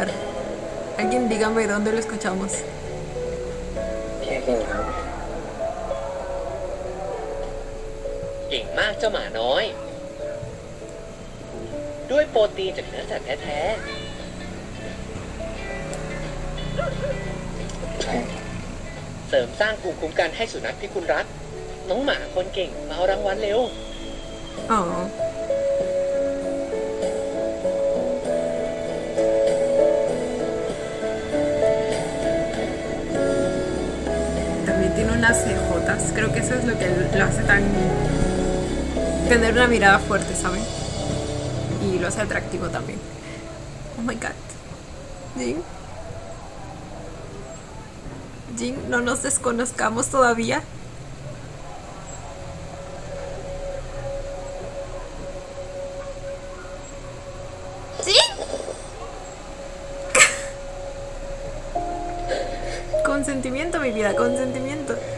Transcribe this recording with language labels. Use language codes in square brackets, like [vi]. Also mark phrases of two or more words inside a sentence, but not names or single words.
[es] Alguien dígame dónde lo escuchamos. [th] พี่กินครับ เก่งมากเจ้าหมาน้อย ด้วยโปรตีนจากเนื้อสัตว์แท้ ใช่ ๆเสริมสร้างภูมิคุ้มกันให้สุนัขที่คุณรัก น้องหมาคนเก่งมาเอารางวัลเร็ว [es] อ๋อ También tiene unas cejotas. Creo que eso es lo que lo hace tan... tener una mirada fuerte, ¿saben? Y lo hace atractivo también. [en] Oh my god. Jin. [es] Jin, no nos desconozcamos todavía. Consentimiento, mi vida, consentimiento.